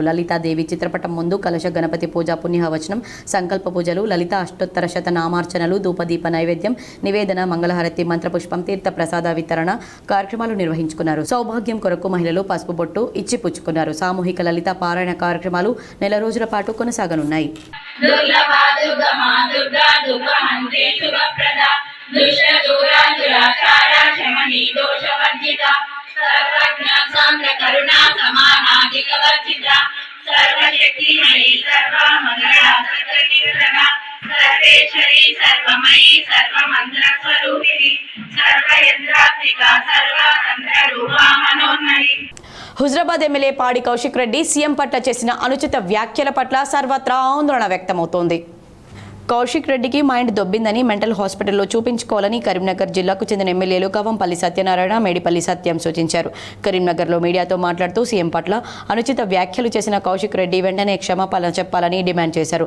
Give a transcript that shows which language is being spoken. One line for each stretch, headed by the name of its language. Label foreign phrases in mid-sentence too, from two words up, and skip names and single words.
Telugu: లలితాదేవి చిత్రపటం ముందు కలశ గణపతి పూజ, పుణ్యవచనం, సంకల్ప పూజలు, లలిత అష్టోత్తర శత నామార్చనలు, ధూపదీప నైవేద్యం, నివేదన, మంగళహారతి, మంత్రపుష్పం, తీర్థ ప్రసాద వితరణ కార్యక్రమాలు నిర్వహించుకున్నారు. సౌభాగ్యం కొరకు మహిళలు పసుపు బొట్టు ఇచ్చి పుచ్చుకున్నారు. సామూహిక లలితా పారాయణ కార్యక్రమాలు నెల రోజుల పాటు కొనసాగనున్నాయి.
Sanskrit: सर्वज्ञ सान्द्र करुणा समानाधिक वर्जिता सर्वशक्तिमयी सर्वमंगला सर्वनिर्धना सर्वेश्वरी सर्वमयी सर्वमंत्र स्वरूपिणी सर्वयंत्रात्मिका सर्वतंत्र रूपा मनोन्मयी.
Telugu: హుజరాబాద్ ఎమ్మెల్యే పాడి కౌశిక్ రెడ్డి సీఎం పట్ల చేసిన అనుచిత వ్యాఖ్యల పట్ల సర్వత్రా ఆందోళన వ్యక్తమవుతోంది. కౌశిక్ రెడ్డికి మైండ్ దొబ్బిందని
English: mental hospitallo
Telugu: చూపించుకోవాలని కరీంనగర్ జిల్లాకు చెందిన ఎమ్మెల్యేలు కవంపల్లి సత్యనారాయణ, మేడిపల్లి సత్యం సూచించారు. కరీంనగర్లో మీడియాతో మాట్లాడుతూ సీఎం పట్ల అనుచిత వ్యాఖ్యలు చేసిన కౌశిక్ రెడ్డి వెంటనే క్షమాపణ చెప్పాలని డిమాండ్ చేశారు.